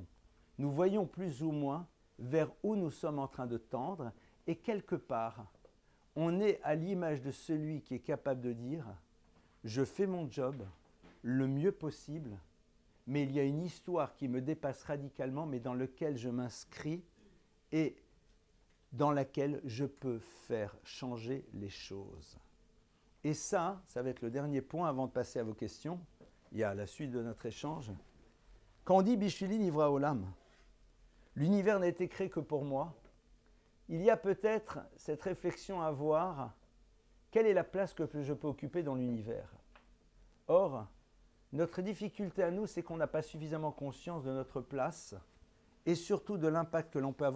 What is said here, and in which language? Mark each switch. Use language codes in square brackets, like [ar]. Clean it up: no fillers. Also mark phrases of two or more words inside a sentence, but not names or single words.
[fr] Nous voyons plus ou moins vers où nous sommes en train de tendre, et quelque part, on est à l'image de celui qui est capable de dire « je fais mon job le mieux possible », mais il y a une histoire qui me dépasse radicalement, mais dans laquelle je m'inscris et dans laquelle je peux faire changer les choses. Et ça va être le dernier point avant de passer à vos questions. Il y a la suite de notre échange. Quand on dit « [he] בשבילי נברא עולם », [fr] l'univers n'a été créé que pour moi, il y a peut-être cette réflexion à avoir, quelle est la place que je peux occuper dans l'univers? Or, notre difficulté à nous, c'est qu'on n'a pas suffisamment conscience de notre place et surtout de l'impact que l'on peut avoir.